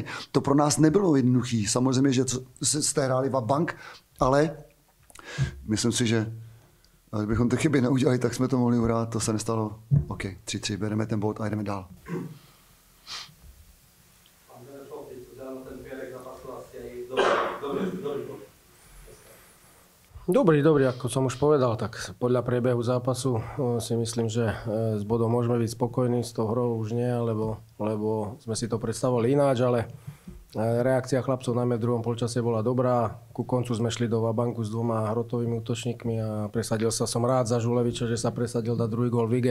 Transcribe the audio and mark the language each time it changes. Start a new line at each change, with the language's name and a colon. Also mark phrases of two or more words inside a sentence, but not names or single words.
Czech: To pro nás nebylo jednoduchý. Samozřejmě, že jste hráli bank, ale myslím si, že kdybychom ty chyby neudělali, tak jsme to mohli uhrát. To se nestalo. OK, 3-3, bereme ten bod a jdeme dál. Dobrý,
Slovak: ako som už povedal, tak podľa priebehu zápasu si myslím, že s bodom môžeme byť spokojní, s tou hrou už nie, lebo sme si to predstavovali ináč, ale reakcia chlapcov najmä v druhom polčase bola dobrá. Ku koncu sme šli do vabanku s 2 hrotovými útočníkmi a presadil som rád za Žuleviča, že sa presadil dať druhý gól v lige.